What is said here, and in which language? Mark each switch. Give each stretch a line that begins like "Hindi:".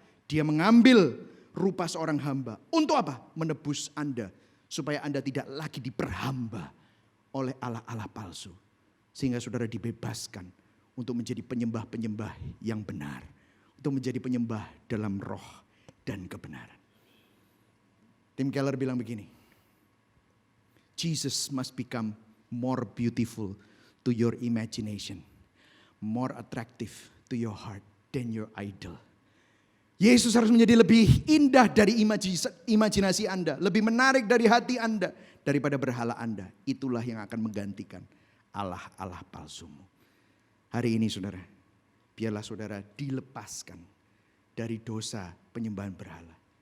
Indonesian: Dia mengambil rupa seorang hamba. Untuk apa? Menebus Anda. Supaya Anda tidak lagi diperhamba oleh Allah-Allah palsu. Sehingga saudara dibebaskan untuk menjadi penyembah-penyembah yang benar. Untuk menjadi penyembah dalam roh dan kebenaran. Tim Keller bilang begini.
English: Jesus must become more beautiful to your imagination. More attractive to your heart than your idol.
Indonesian: Yesus harus menjadi lebih indah dari imajinasi Anda. Lebih menarik dari hati Anda. Daripada berhala Anda. Itulah yang akan menggantikan Allah-Allah palsumu. Hari ini saudara. Biarlah saudara dilepaskan dari dosa penyembahan berhala.